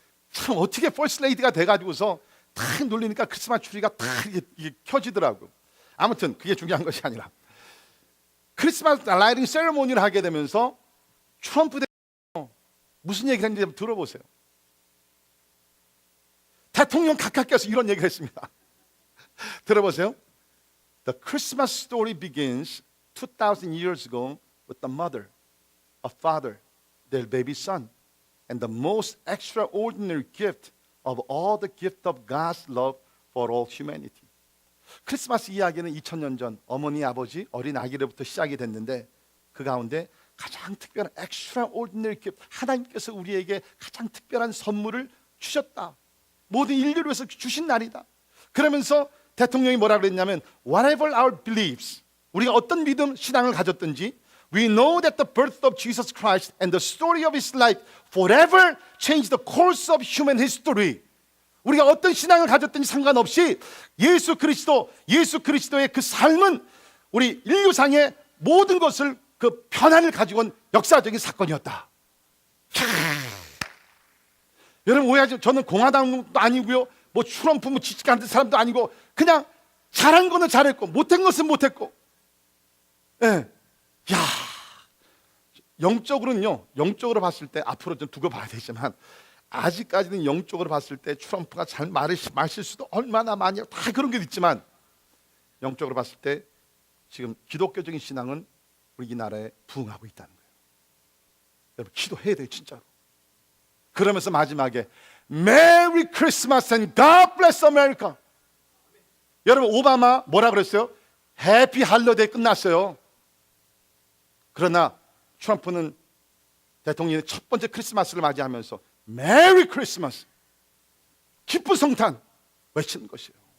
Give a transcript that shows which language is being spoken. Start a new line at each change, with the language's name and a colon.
Korean: 참 어떻게 퍼스트 레이디가 돼가지고서 탁 놀리니까 크리스마스 트리가 탁 이게 켜지더라고요. 아무튼 그게 중요한 것이 아니라 크리스마스 라이팅 세레모니를 하게 되면서 트럼프 대통령 무슨 얘기를 했는지 들어보세요. 대통령 각하께서 이런 얘기를 했습니다. 들어보세요.
English: The Christmas story begins 2,000 years ago with the mother, a father, their baby son, and the most extraordinary gift of all the gift of God's love for all humanity.
Korean: 크리스마스 이야기는 2000년 전 어머니 아버지 어린 아기로부터 시작이 됐는데 그 가운데 가장 특별한
English: extraordinary gift,
Korean: 하나님께서 우리에게 가장 특별한 선물을 주셨다. 모든 인류를 위해서 주신 날이다. 그러면서 대통령이 뭐라 그랬냐면
English: whatever our beliefs,
Korean: 우리가 어떤 믿음, 신앙을 가졌든지
English: we know that the birth of Jesus Christ and the story of His life forever changed the course of human history.
Korean: 우리가 어떤 신앙을 가졌든지 상관없이 예수 그리스도의 그 삶은 우리 인류상의 모든 것을 그 변화를 가지고 온 역사적인 사건이었다. 여러분 오해하지, 저는 공화당도 아니고요, 뭐 트럼프 뭐 지지하는 사람도 아니고 그냥 잘한 거는 잘했고 못한 것은 못했고, 예, 야, 영적으로 봤을 때 앞으로 좀 두고 봐야 되지만 아직까지는 영적으로 봤을 때 트럼프가 잘 마실 수도 얼마나 많이 다 그런 게 있지만 영적으로 봤을 때 지금 기독교적인 신앙은 우리나라에 부흥하고 있다는 거예요. 여러분 기도해야 돼요 진짜로. 그러면서 마지막에
English: Merry Christmas and God bless America.
Korean: 여러분 오바마 뭐라 그랬어요? 해피 할러데이 끝났어요. 그러나 트럼프는 대통령의 첫 번째 크리스마스를 맞이하면서 메리 크리스마스, 기쁜 성탄 외치는 것이에요.